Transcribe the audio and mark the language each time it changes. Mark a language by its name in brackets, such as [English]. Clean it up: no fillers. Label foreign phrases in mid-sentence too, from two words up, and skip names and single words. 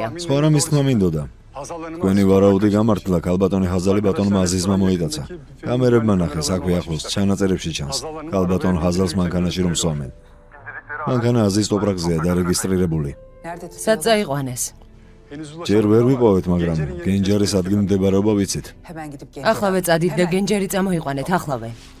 [Georgian] სხვა რამის თქმა მინდოდა. თქვენი ვარაუდი გამართლა, ქალბატონი ჰაზალი ბატონმა აზიზმა მოიტაცა. კამერებმა ნახეს, აქვე ახლოს ჩანაწერებში ჩანს. ქალბატონ ჰაზალს მანქანაში რომ სვამენ. მანქანა აზის ტოპრაკზეა დარეგისტრირებული. სად წაიყვანეს? ჯერ ვერ ვიპოვეთ, მაგრამ გენჯარის ადგილმდებარეობა ვიცით. [Turkish] Hemen gidip gel. [Georgian] ახლავე წადით და გენჯერი წამოიყვანეთ, ახლავე.